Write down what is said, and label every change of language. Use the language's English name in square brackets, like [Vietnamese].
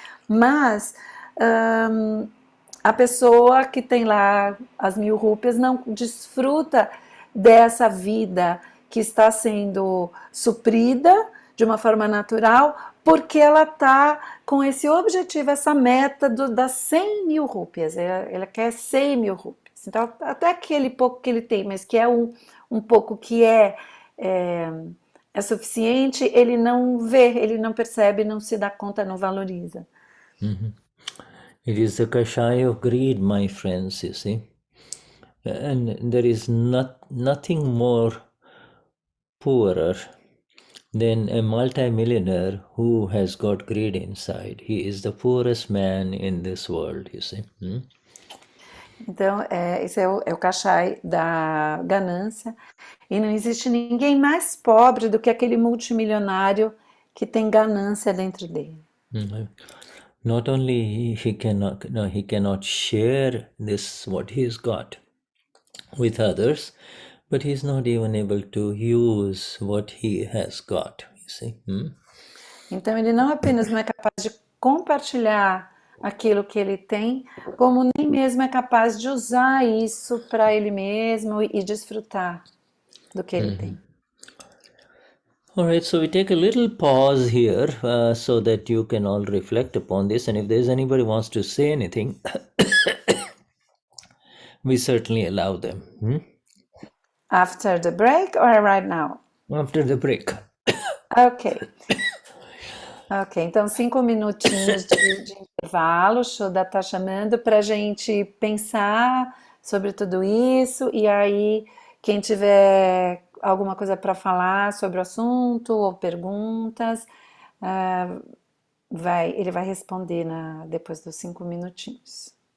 [Portuguese] Mas a pessoa que tem lá as 1.000 rúpias não desfruta dessa vida que está sendo suprida de uma forma natural, porque ela está com esse objetivo, essa meta das 100.000 rúpias. Ela quer 100.000 rúpias. Então, até aquele pouco que ele tem, mas que é um pouco que é suficiente, ele não vê, ele não percebe, não se dá conta, não valoriza. [English] It is the kashaya of greed, my friends, you see. And there is nothing more poorer than a multimillionaire who has got greed inside. He is the poorest man in this world, you see. [Portuguese] Então, esse é o Kashai da ganância. E não existe ninguém mais pobre do que aquele multimilionário que tem ganância dentro dele. [English] Not only he cannot share this what he's got with others, but he's not even able to use what he has got, you see. [Portuguese] Então ele não apenas não é capaz de compartilhar aquilo que ele tem, como nem mesmo é capaz de usar isso para ele mesmo e desfrutar do que ele tem. [English] All right, so we take a little pause here so that you can all reflect upon this, and if there's anybody who wants to say anything, we certainly allow them. After the break or right now? After the break. Ok. [Portuguese] Ok, então 5 minutinhos de intervalo, o Shuddha está chamando para a gente pensar sobre tudo isso, e aí quem tiver alguma coisa para falar sobre o assunto ou perguntas, ele vai responder depois dos 5 minutinhos.